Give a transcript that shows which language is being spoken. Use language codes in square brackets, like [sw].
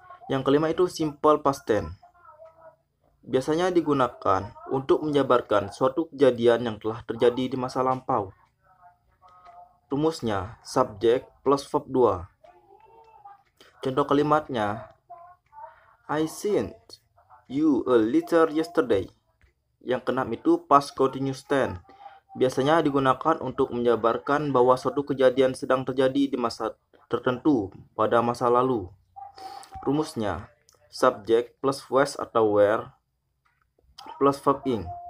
[id] Yang kelima itu simple past tense. Biasanya digunakan untuk menjabarkan suatu kejadian yang telah terjadi di masa lampau. Rumusnya subject plus verb 2. Contoh kalimatnya, [en] I sent you a letter yesterday. [id] Yang keenam itu past continuous tense. Biasanya digunakan untuk menjabarkan bahwa suatu kejadian sedang terjadi di masa tertentu pada masa lalu. Rumusnya subject plus was atau were plus verb ing.